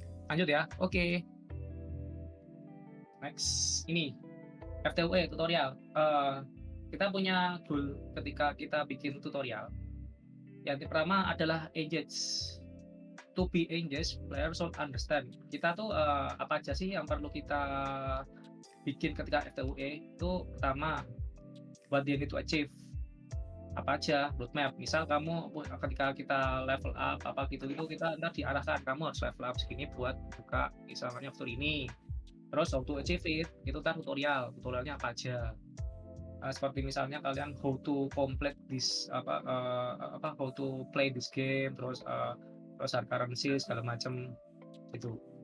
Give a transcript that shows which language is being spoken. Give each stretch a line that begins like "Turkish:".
Indonesian: Lanjut ya. Oke. Next ini FTUE tutorial. Kita punya goal ketika kita bikin tutorial. Yang pertama adalah engage.
English: To be engaged, players should understand.
Indonesian: Kita tuh apa aja sih yang perlu kita bikin ketika FTUE? Itu pertama,
English: what they need to achieve.
Indonesian: Apa aja roadmap. Misal kamu ketika kita level up apa gitu itu kita nanti diarahkan kamu harus level up segini buat buka misalnya fitur ini. Terus
English: how to achieve it
Indonesian: itu kan tutorialnya apa aja. Seperti misalnya kalian
English: how to complete this how to play this game,
Indonesian: terus currency segala macam itu.